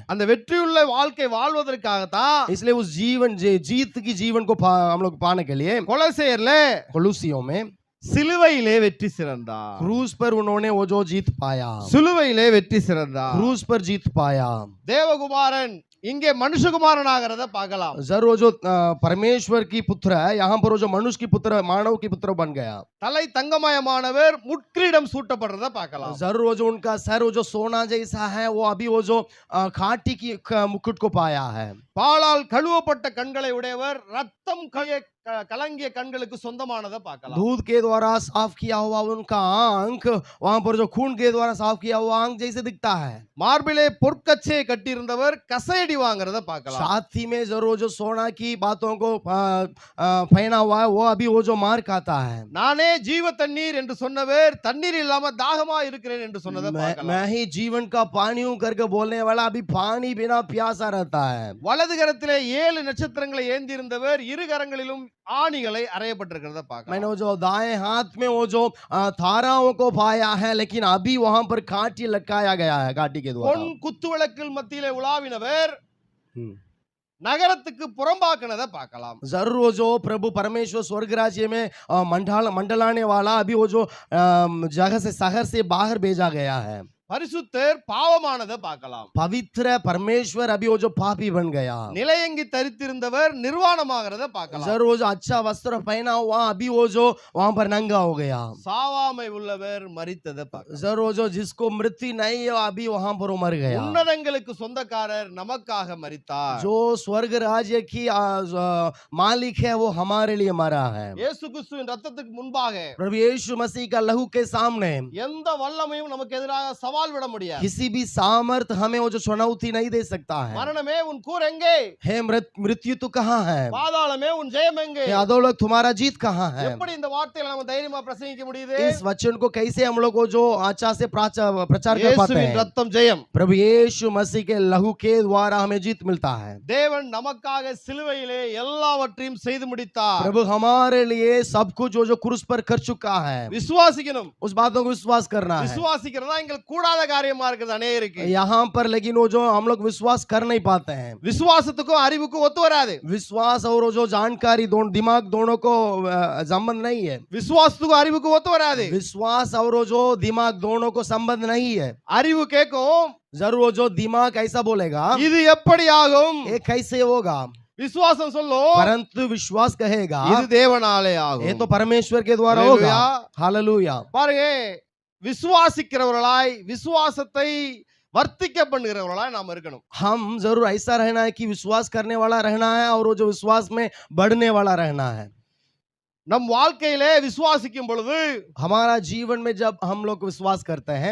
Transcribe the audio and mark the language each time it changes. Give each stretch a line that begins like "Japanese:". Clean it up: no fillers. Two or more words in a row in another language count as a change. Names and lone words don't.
Tamil: அந்த வெற்றி உள்ள வாழ்க்கை வாழ்வதற்காக தான்
Hindi: इसलिए उस जीवन जीत की जीवन को हम लोग पाने के लिए
Tamil: கொலோசையர்ல
Hindi: कोलोसियों में
Tamil: சிலுவையிலே வெற்றி சிறந்தார்.
Hindi: क्रूस पर उन्होंने वो जो जीत पाया.
Tamil: சிலுவையிலே வெற்றி சிறந்தார்.
Hindi: क्रूस पर जीत पाया.
Tamil: தேவகுமாரன் இங்கே மனுஷகுமாரனாகிறத பார்க்கலாம்.
Hindi: जरूर जो परमेश्वर की पुत्र है यहाँ पर वो जो मनुष्य की पुत्र मानव की पुत्र बन गया.
Tamil: தலை தங்கமயமானவர் முட்கிரீடம் சூட்டப்படுறத பார்க்கலாம்.
Hindi: जरूर वो जो उनका सर वो जो सोना जैसा है वो अभी वो जो खाटी की मुकुट को पाया है.
Tamil: பாலால் கழுவப்பட்ட கண்களை உடையவர் ரத்தம் கலங்கிய கண்களுக்கு சொந்தமானதை பார்க்கலாம்.
Hindi: दूध के द्वारा साफ किया हुआ उनका आंख वहां पर जो खून के द्वारा साफ किया हुआ आंख जैसे दिखता है.
Tamil: மார்பிலே பொற்கச்சையை கட்டியிருந்தவர் கசையடி வாங்குறத பார்க்கலாம்.
Hindi: छाती में जरूर जो सोना की बातों को पहना हुआ है वो अभी वो जो मार खाता है.
Tamil: நானே ஜீவ தண்ணீர் என்று சொன்னவர் தண்ணீர் இல்லாம தாகமா இருக்கிறேன் என்று சொன்னதை பார்க்கலாம்.
Hindi: मैं ही जीवन का पानी हूं करके बोलने वाला अभी पानी बिना प्यासा रहता है.
Tamil: வலது கரத்திலே 7 நட்சத்திரங்களை ஏந்தி இருந்தவர் இரு கரங்களிலும் ஆணிகளை அறையப்பட்டிருக்கிறத பார்க்கலாம்.
Hindi: मैंने वो जो दाएं हाथ में वो जो ताराओं को पाया है लेकिन अभी वहां पर काटी लटकाया गया है काटी के द्वारा.
Tamil: பொன் குத்துவிளக்கில் மத்தியிலே உலாவினவர் நகரத்துக்கு புறம்பாக்குனதை பார்க்கலாம்.
Hindi: जरूर वो जो प्रभु परमेश्वर स्वर्ग राज्य में मंडलाने वाला अभी वो जो जगह से शहर से बाहर भेजा गया है.
Tamil: பரிசுத்தர் பாவமானதை பார்க்கலாம்.
Hindi: पवित्र परमेश्वर अभी वो जो पापी बन गया,
Tamil: நிலையங்கி தரித்திருந்தவர் நிர்வாணமாகிறத பார்க்கலாம்.
Hindi: जरूर वो जो अच्छा वस्त्र पहना हुआ अभी वो जो वहां पर नंगा हो गया,
Tamil: சாவாமை உள்ளவர் மரித்ததை பார்க்கலாம்.
Hindi: जरूर वो जो जिसको मृत्यु नहीं है अभी वहां पर वो मर गया,
Tamil: உன்னதங்களுக்கு சொந்தக்காரர் நமக்காக மரித்தார்.
Hindi: जो स्वर्ग राज्य की मालिक है वो हमारे लिए मरा है.
Tamil: இயேசு கிறிஸ்துவின் ரத்தத்துக்கு முன்பாக
Hindi: प्रभु यीशु मसीह का लहू के सामने
Tamil: எந்த வல்லமையும் நமக்கு எதிராக சவால் விட முடியாது.
Hindi: किसी भी सामर्थ हमें वो जो चुनौती नहीं दे सकता है.
Tamil: மரணமே உன் கூர் எங்கே?
Hindi: हे मृत्यु तू कहाँ है?
Tamil: பாதாளமே உன் ஜெயம் எங்கே?
Hindi: हे अधोलोक तुम्हारा जीत कहाँ है?
Tamil: எப்படி இந்த வார்த்தைகளை நம்ம தைரியமா பிரசங்கிக்க முடியுது?
Hindi: इस वचन को कैसे हम लोग को जो अच्छा से प्रचार कर पाते
Tamil: இயேசுவின்
Hindi: हैं?
Tamil: ரத்தம் ஜெயம்.
Hindi: प्रभु यीशु मसीह के लहू के द्वारा हमें जीत मिलता है.
Tamil: தேவன் நமக்காக சிலுவையிலே எல்லாவற்றையும் செய்து முடித்தார்.
Hindi: प्रभु हमारे लिए सब कुछ जो क्रूस पर कर चुका है.
Tamil: விசுவாசிக்கணும்.
Hindi: उस बातों को विश्वास करना है.
Tamil: விசுவாசிக்கிறதா எங்களுக்கு கூடாத காரியமா இருக்குது அநேகருக்கு.
Hindi: यहाँ पर लेकिन वो जो हम लोग विश्वास कर नहीं पाते हैं.
Tamil: விசுவாசத்துக்கும் அறிவுக்கும் ஒத்து வராது.
Hindi: विश्वास और वो जो जानकारी दिमाग दोनों को संबंध नहीं है.
Tamil: விசுவாசத்துக்கும் அறிவுக்கும் ஒத்து வராது.
Hindi: विश्वास और वो जो दिमाग दोनों को संबंध नहीं है.
Tamil: அறிவு கேட்கும்,
Hindi: जरूर वो जो दिमाग ऐसा बोलेगा
Tamil: இது எப்படி ஆகும்?
Hindi: ये कैसे होगा,
Tamil: விசுவாசம் சொல்லும்,
Hindi: परंतु विश्वास कहेगा
Tamil: இது தேவனாலே
Hindi: ये
Tamil: ஆகும்.
Hindi: तो परमेश्वर के द्वारा हालेलुया. होगा. हालेलुया.
Tamil: பாருங்க, விசுவாசிக்கிறவர்களாய் விசுவாசத்தை வர்த்திக்க பண்ணுகிறவர்களாய் நாம் இருக்கணும்.
Hindi: हम जरूर ऐसा रहना है कि विश्वास करने वाला रहना है और वो जो विश्वास में बढ़ने वाला रहना है.
Tamil: நம் வாழ்க்கையிலே விசுவாசிக்கும் பொழுது,
Hindi: हमारा जीवन में जब हम लोग विश्वास करते हैं,